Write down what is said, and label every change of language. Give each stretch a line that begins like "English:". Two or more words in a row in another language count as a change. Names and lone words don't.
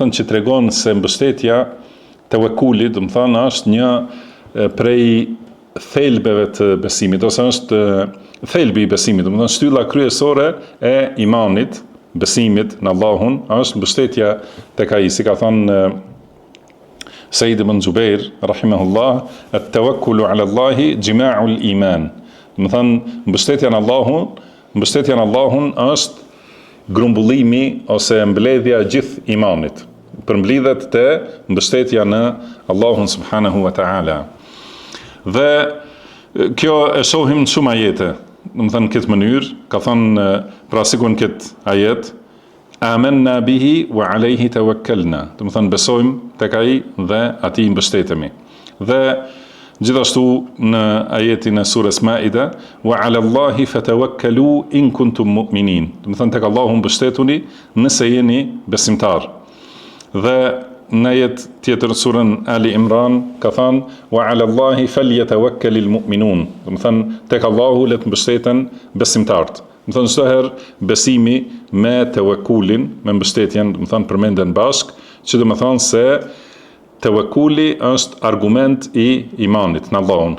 Albanian: thonë që tregon se mbështetja, tawakkuli, do të thonë është një prej thelbeve të besimit, ose është thelbi i besimit, do të thonë shtylla kryesore e imanit, besimit në Allahun, është mbështetja tek ai, si ka thënë Said ibn Jubair rahimahullah,
Arabic: التوكل على الله جماع الإيمان.
Albanian: Do të thonë mbështetja në Allahun është grumbullimi ose mbledhja e gjithë imanit. Përmblidhet te mbështetja në Allahun
Arabic: سبحانه وتعالى.
Albanian: Dhe kjo e shohim në shumë ajete, do të thënë këtë mënyrë, ka thënë pra sikur në këtë ajet,
Arabic: آمنا به وعليه توكلنا,
Albanian: do të thënë besojmë tek ai dhe atij i mbështetemi. Dhe gjithashtu në ajetin e surës Maida,
Arabic: وعلى الله فتوكلوا إن كنتم مؤمنين,
Albanian: do të thënë tek Allahu mbështetuni nëse jeni besimtar. Dhe në ajet tjetër surën Ali Imran ka thënë
Arabic: وعلى الله فليتوكل المؤمنون,
Albanian: do të thënë tek Allahu le të mbështeten besimtarët. Do të thënë çdo herë besimi me tawakkulin, me mbështetjen, do të thënë përmenden bashk, që do të thonë se tawakkuli është argument i imanit në Allahun.